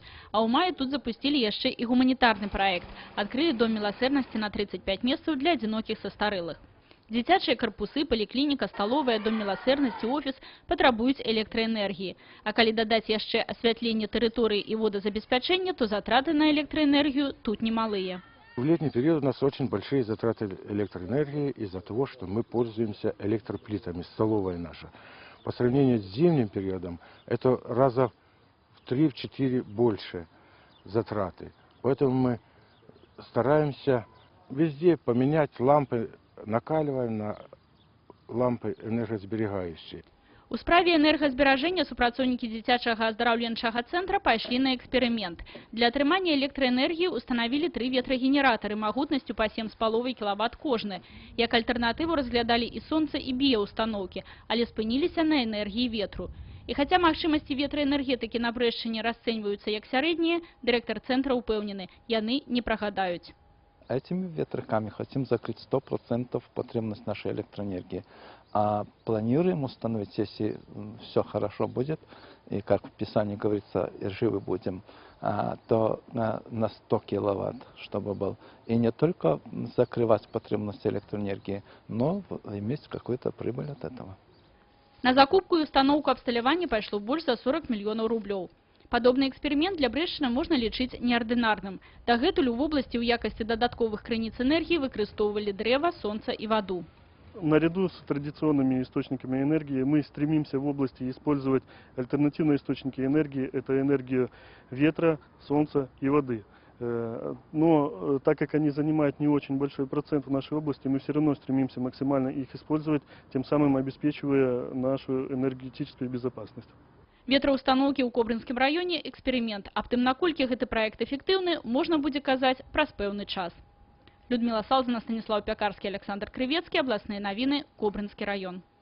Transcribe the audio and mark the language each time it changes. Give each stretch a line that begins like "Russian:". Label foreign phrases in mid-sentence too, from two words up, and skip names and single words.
Belarusian: А ў маі тут запусцілі яшчэ і гуманітарны праект. Адкрылі дом міласэрнасці на 35 месцаў для адзінокіх састарэлых. Дзіцячыя карпусы, паліклініка, сталовая, дом міласэрнасці, офіс патрабуюць электраэнергіі. А калі дадаць яшчэ асвятленне тэрыторыі і водазабеспячэнне, то затраты на электраэнергію тут немалыя.
Russian: В летний период у нас очень большие затраты электроэнергии из-за того, что мы пользуемся электроплитами, столовая наша. По сравнению с зимним периодом, это раза в 3-4 больше затраты. Поэтому мы стараемся везде поменять лампы, накаливаем на лампы энергосберегающие.
Belarusian: У справе энергазберажэння супрацоўнікі дзіцячага аздараўленчага цэнтра пайшлі на эксперымент. Для атрымання электраэнергіі устанавілі 3 ветрагенератары магутнасцю па 7,5 кВт кожны. Як альтэрнатыву разглядалі і сонца, і біяустаноўкі, але спыніліся на энергіі ветру. І хаця магчымасці ветраэнергетыкі на Брэшчыне расцэньваюцца як сярэднія, дырэктар цэнтра ўпэўнены, яны не прагадаюць.
Russian: Этими ветряками хотим закрыть 100% потребность нашей электроэнергии. А планируем установить, если все хорошо будет, и как в Писании говорится, и живы будем, то на 100 киловатт, чтобы был. И не только закрывать потребность электроэнергии, но иметь какую-то прибыль от этого.
Belarusian: На закупку и установку абсталявання пайшло больш за 40 мільёнаў рублёў. Падобны эксперымент для Брэшчыны можна лічыць неардынарным. Дагэтуль у вобласці ў якасці дадатковых крыніц энергіі выкарыстоўвалі дрэва, сонца і ваду.
Russian: Наряду с традиционными источниками энергии мы стремимся в области использовать альтернативные источники энергии. Это энергия ветра, солнца и воды. Но так как они занимают не очень большой процент в нашей области, мы все равно стремимся максимально их использовать, тем самым обеспечивая нашу энергетическую безопасность.
Belarusian: Ветраўстаноўкі ў Кобрынскім раёне эксперымент. Аб тым, наколькі гэты праект эфектыўны, можна будзе казаць праз пэўны час. Людмила Салзина, Станислав Пякарский, Александр Кривецкий. Областные новины. Кобрынский район.